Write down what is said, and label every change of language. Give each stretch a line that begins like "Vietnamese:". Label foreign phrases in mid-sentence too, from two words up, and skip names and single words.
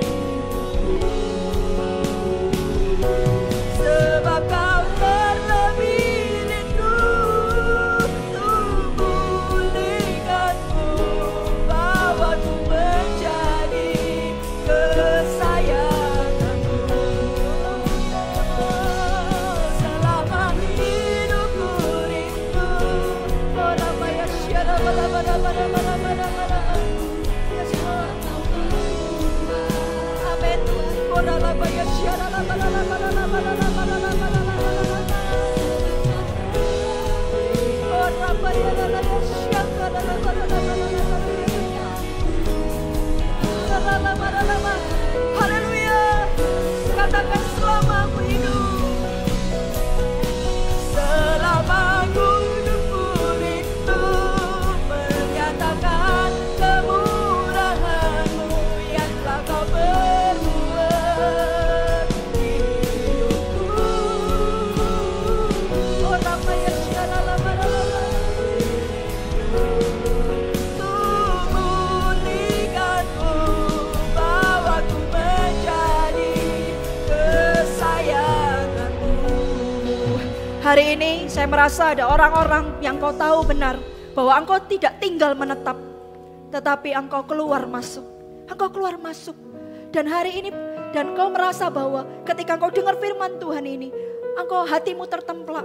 Indonesian: Sebab Kau terlebih rindu untuk pulihkanku, bawaku menjadi kesayangan-Mu. Selama hidupku rindu, orang maya syara bala bala bala bala bala bala.
English: Yes Lord.
Indonesian: Amin Tuhan. Orang maya syara bala bala bala bala bala bala bala. Orang maya bala syara bala bala bala bala. Haleluya. Katakan selama aku hidup, selama aku hidupku rindu menyatakan kemurahan-Mu yang telah Kau berbuat di hidupku. Orang maya syara bala bala. Pulihkanku, bawaku menjadi kesayangan-Mu. Hari ini saya merasa ada orang-orang yang Kau tahu benar bahwa Engkau tidak tinggal menetap, tetapi Engkau keluar masuk. Engkau keluar masuk. Dan hari ini, dan Kau merasa bahwa ketika Engkau dengar firman Tuhan ini, Engkau hatimu tertemplak.